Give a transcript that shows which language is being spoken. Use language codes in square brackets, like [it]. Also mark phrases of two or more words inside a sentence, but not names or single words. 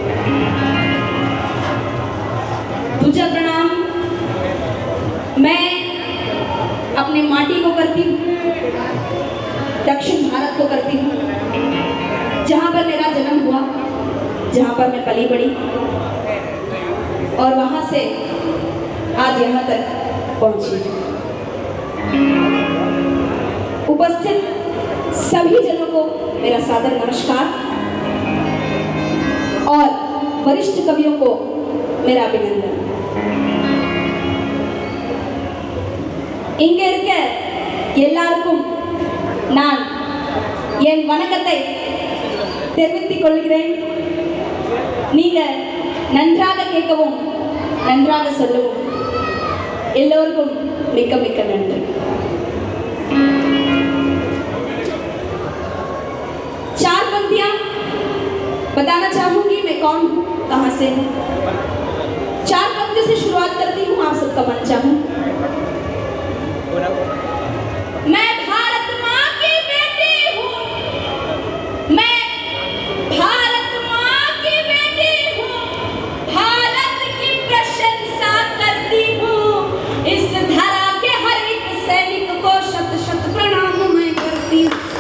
[hi] दूसरा प्रणाम मैं अपने माटी को करती हूँ, दक्षिण भारत को करती हूँ, जहाँ पर मेरा जन्म हुआ, जहाँ पर मैं पली बड़ी और वहाँ से आज यहाँ तक पहुँची। उपस्थित सभी जनों को मेरा सादर नमस्कार और वरिष्ठ कवियों को मेरा अभिनंदन। [ta] இங்க இருக்க எல்லாருக்கும் நான் என் வணக்கத்தை தெரிவித்துக் கொள்கிறேன். நீங்க நன்றாக கேட்கவும் நன்றாக சொல்லவும் எல்லோருக்கும் மிக்க மிக்க நன்றி. [hi] चार पंक्तियां बताना चाहूंगी मैं कौन हूँ, कहाँ से हूँ। चार पंक्तियों से शुरुआत करती हूँ, आप सबका मन चाहूँ। मैं भारत माँ की बेटी हूँ, मैं भारत माँ की बेटी हूँ, भारत की प्रशंसा करती हूँ, इस धरा के हर एक सैनिक को शत शत प्रणाम मैं करती हूँ।